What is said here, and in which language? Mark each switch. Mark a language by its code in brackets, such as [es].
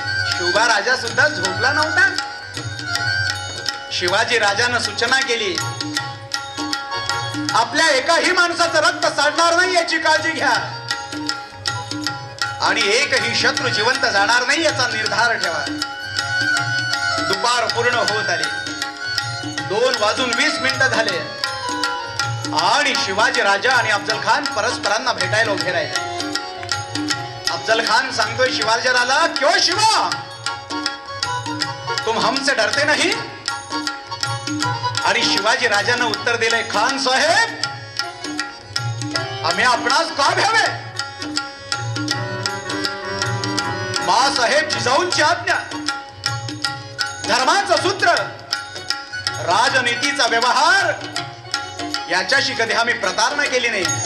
[mr] शिवबा राजा सुद्धा झोपला नव्हता. शिवाजी राजानं सूचना केली, आपल्या एकाही माणसाचं रक्त सांडणार नाही याची काळजी घ्या आणि एकही शत्रू जिवंत जाणार नाही याचा निर्धार ठेवा. दुपार पूर्ण होत आली. 2 वाजून 20 मिनिटं झाले आणि शिवाजी राजा आणि अफजल खान परस्परांना भेटायला उभे राहिले. अफजल खान सांगतोय शिवाजी राजाला, [hi] क्यों शिवा तुम हमसे डरते नहीं? [mr] आणि शिवाजी राजानं उत्तर दिलंय, खान साहेब आम्ही आपणास का भ्यावे? मा साहेब जिजाऊंची आज्ञा, धर्माचं सूत्र, राजनीतीचा व्यवहार याच्याशी कधी आम्ही प्रतारणा केली नाही.